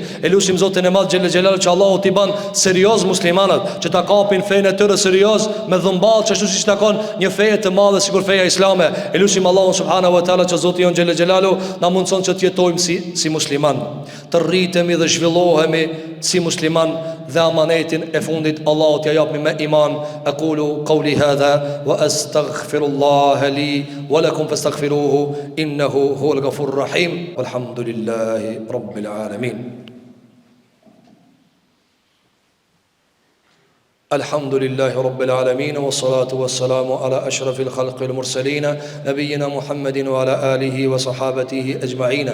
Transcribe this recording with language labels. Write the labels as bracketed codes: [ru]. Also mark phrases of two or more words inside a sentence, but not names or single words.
[sq] Elusim Zotin e Madh [ar] جل جلاله [sq] që Allahu ti ban serioz muslimanët, që ta kapin fenë e tyre serioz me dhëmball, që ashtu siç takon një fe të madhe sikur feja islame. Elusim Allahun [ar] سبحانه وتعالى [sq] që Zoti jon [ar] جل جلاله [sq] na mundson që të jetojmë si musliman, të rritemi dhe zhvillohemi si musliman dhe amanetin e fundit Allahu t'ja japmi me iman. [ar] أقول قولي هذا وأستغفر الله لي ولكم فاستغفروه إنه هو الغفور الرحيم. والحمد لله رب العالمين. الحمد لله رب العالمين والصلاة والسلام على أشرف الخلق المرسلين نبينا محمد وعلى آله وصحابته أجمعين.